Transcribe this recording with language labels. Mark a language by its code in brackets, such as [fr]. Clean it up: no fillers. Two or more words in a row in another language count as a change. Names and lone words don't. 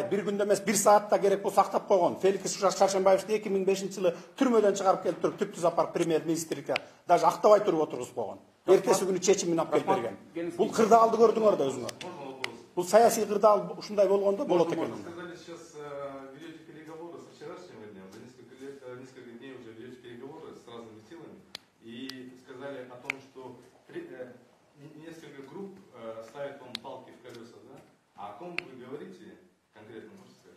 [ky] Бир күндө эмес, 1 саатта керек болсо сактап койгон. Феликс Шаршембаевди 2005-жылы түрмөдөн чыгарып келип туруп, түптүз апарып премьер-министрге даже актабай туруп отургузуп койгон. Эртеси күнү чечимин алып келип берген. Бул кырдаалды көрдүңөр да өзүңөр. Бул саясий кырдаал ушундай болгондо болот экен. [ru] Несколько групп ставят вам палки в колеса, да? А о ком вы говорите конкретно, можете сказать?